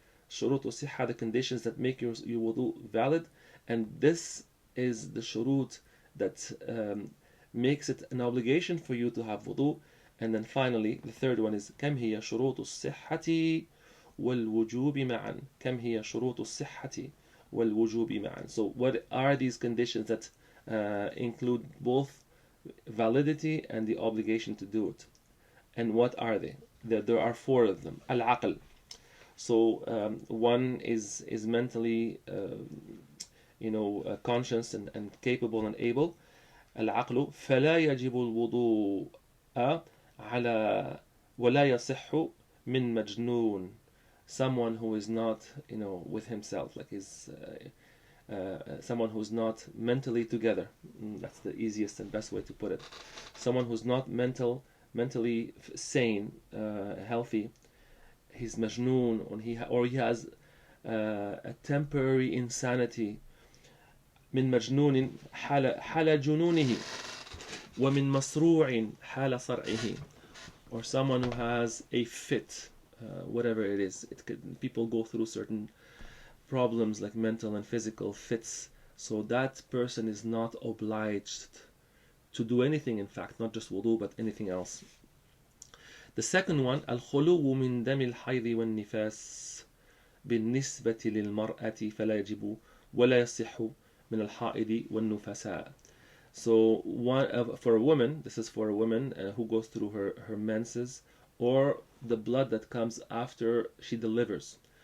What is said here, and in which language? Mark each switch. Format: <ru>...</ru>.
<en>Shurut al-sihha, the conditions that make your wudu valid. And this is the shurut that makes it an obligation for you to have wudu. And then finally, the third one is</en> <ar>كم هي شروط الصحة والوجوب معا. كم هي شروط الصحة والوجوب معا.</ar> <en>So what are these conditions that include both validity and the obligation to do it? And what are they? There are 4 of them. Al-aql. So one is mentally conscious and capable and able.</en> <ar>Al-aqlu فلا يجب الوضوء على ولا يصح من مجنون.</ar> <en>Someone who is not with himself, like someone who's not mentally together. That's the easiest and best way to put it. Someone who's not mentally sane, healthy. He's majnoon, or he has a temporary insanity.</en> <ar>من مجنون حال جنونه ومن مصروع حال صرعه.</ar> <en>Or someone who has a fit, whatever it is. People go through certain problems like mental and physical fits. So that person is not obliged to do anything, in fact, not just wudu, but anything else. The second one,</en> <ar>الخلو من دم الحيض والنفاس بالنسبة للمرأة فلا يجب ولا يصح من الحائض والنفساء.</ar> <en>So for a woman, this is for a woman who goes through her menses, or the blood that comes after she delivers.</en>